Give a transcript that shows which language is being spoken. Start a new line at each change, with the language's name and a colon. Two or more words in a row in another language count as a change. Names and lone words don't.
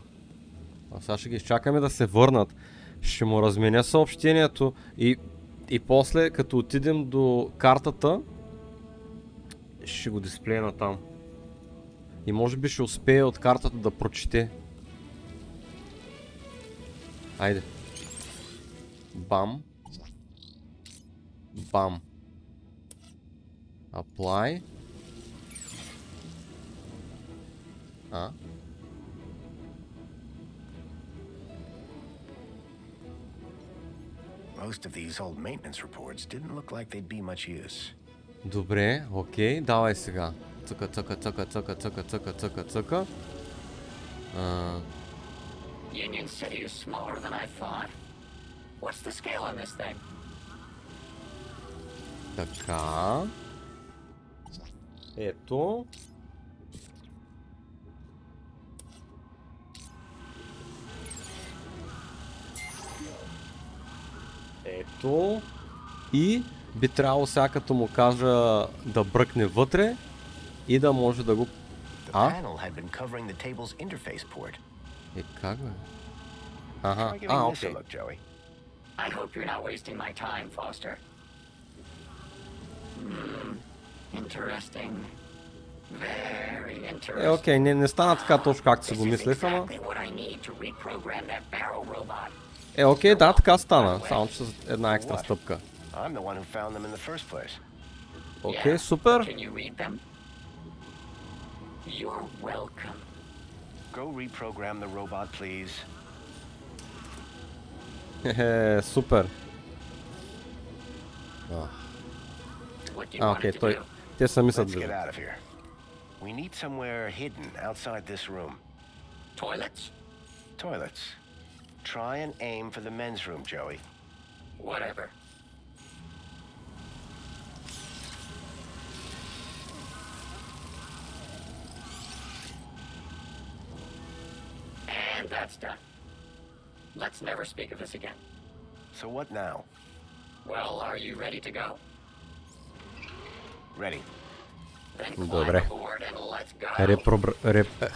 Bulgarian: А сега ще ги изчакаме да се върнат. Ще му разменя съобщението и после, като отидем до картата, ще го дисплея там. И може би ще успее от картата да прочете. Айде. Бам. Бам.
English: Apply. Most of these old maintenance reports didn't look like they'd be much use.
Bulgarian: Добре, окей, давай сега. Цъка.
English: Union City is smaller than I thought. What's the scale on this thing?
Bulgarian: Така. Ето. Ето. И би трябвало сега като му кажа да бръкне вътре и да може да го... Как бе? Ага, окей.
English: I hope you're not wasting my time, Foster. Interesting. Very interesting.
Bulgarian: Окей, не стана така точно както си го мислех, ама... Окей, да, така стана. Само че с една екстра стъпка. Окей, супер.
English: You're welcome. Go reprogram the robot, please.
Bulgarian: Супер. Окей, те сами са движат.
English: We need somewhere hidden outside this room. Toilets? Toilets. Try and aim for the men's room, Joey. Whatever. And that's done. Let's never speak of this again. So what now? Well, are you ready to go? Ready. Then climb
Bulgarian: Добре.
English: aboard and let's go.